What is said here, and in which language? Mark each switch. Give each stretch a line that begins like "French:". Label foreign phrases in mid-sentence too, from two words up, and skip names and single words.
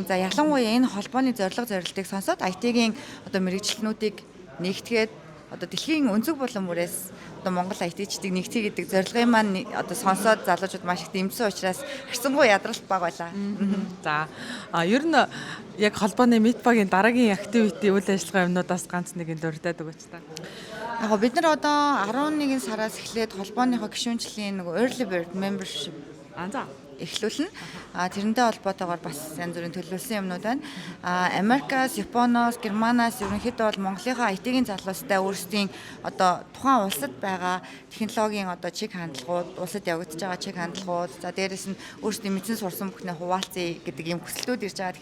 Mongolian: За ялангуяа энэ холбооны зорилго зорилтыг сонсоод IT-ийн одоо мэрэгчлэнүүдийг нэгтгээд одоо дэлхийн өнцөг булан бүрээс одоо Монгол IT-чдыг нэгтгэе гэдэг зорилгын маань одоо сонсоод залуучууд маш их дэмжсэн учраас харьцангуй ядралт баг байлаа. За ер нь яг холбооны Meetbug-ийн дараагийн activity үйл ажиллагаа юмнуудаас ганц нэг нь дурдаад өгөөч та. Яг бид нар одоо 11 сараас эхлээд холбооныхоо гишүүнчлийн нэг
English: early bird membership
Mongolian: эхлүүлнэ. Тэрнтэй холбоотойгоор бас янз бүрийн төлөвлөсөн юмнууд байна. Америкаас, Японоос, Германаас ерөнхийдөө бол Монголынхаа IT-ийн залуустай өөрсдийн одоо тухайн улсад байгаа технологийн одоо чиг хандлагууд, улсад явагдаж байгаа чиг хандлагууд, за дээрэс нь өөрсдийн мэдсэн сурсан бүхнээ хуваалцъя гэдэг юм хүсэлтүүд ирж байгаа.